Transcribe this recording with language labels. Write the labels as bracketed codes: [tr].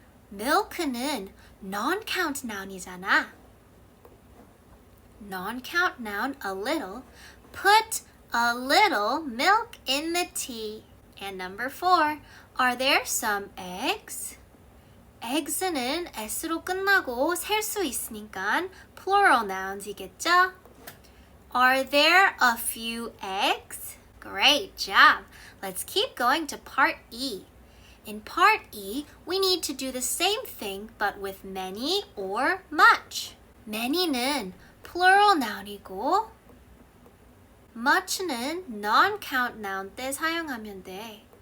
[en] milk는 non-count noun이잖아. Non-count noun, a little. Put a little milk in the tea. And number 4, are there some eggs? [ko] eggs는 s로 끝나고 셀 수 있으니까 plural nouns이겠죠? [en] Are there a few eggs? Great job! Let's keep going to part E. In part E, we need to do the same thing but with many or much. [ko] many는 plural noun이고 much는 non-count noun 때 사용하면 돼.